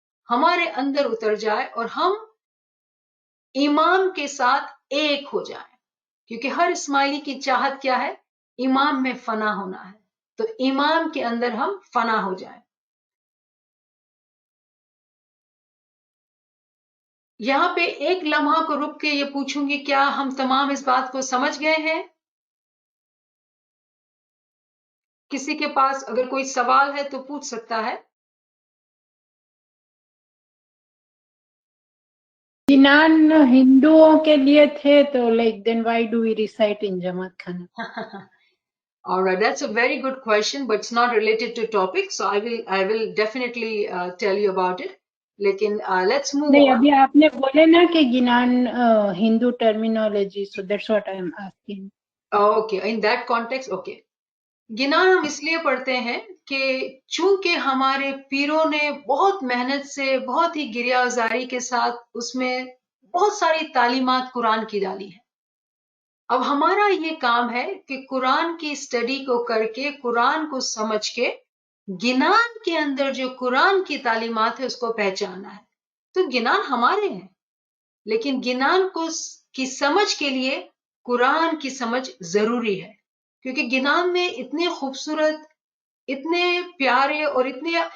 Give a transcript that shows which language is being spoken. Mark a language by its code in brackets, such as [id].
[ur] ہمارے اندر اتر جائے اور ہم امام کے ساتھ ایک ہو جائیں، کیونکہ ہر اسماعیلی کی چاہت کیا ہے؟ امام میں فنا ہونا ہے، تو امام کے اندر ہم فنا ہو جائیں۔ یہاں پہ ایک لمحہ کو رک کے یہ پوچھوں گی، کیا ہم تمام اس بات کو سمجھ گئے ہیں؟ کسی کے پاس اگر کوئی سوال ہے تو پوچھ سکتا ہے۔ جنان ہندوؤں کے لیے تھے تو [en] like then why do we recite in Jamaat Khana? All right, that's a very good question, but it's not related to topic, so I will definitely tell you about it. [ur] لیکن [en] let's move [ur] نہیں [en] on. [ur] ابھی آپ نے بولے نا کہ گنان ہندو terminology, [en] so that's what I am asking. Okay, in that context, okay. [ur] گنان ہم اس لیے پڑھتے ہیں کہ چونکہ ہمارے پیروں نے بہت محنت سے، بہت ہی گریہ آزاری کے ساتھ اس میں بہت ساری تعلیمات قرآن کی ڈالی ہے۔ اب ہمارا یہ کام ہے کہ قرآن کی اسٹڈی کو کر کے، قرآن کو سمجھ کے، گنان کے اندر جو قرآن کی تعلیمات ہے اس کو پہچانا ہے۔ تو گنان ہمارے ہیں، لیکن گنان کی سمجھ کے لیے قرآن کی سمجھ ضروری ہے، کیونکہ گنان میں اتنے خوبصورت، اتنے پیارے اور اتنے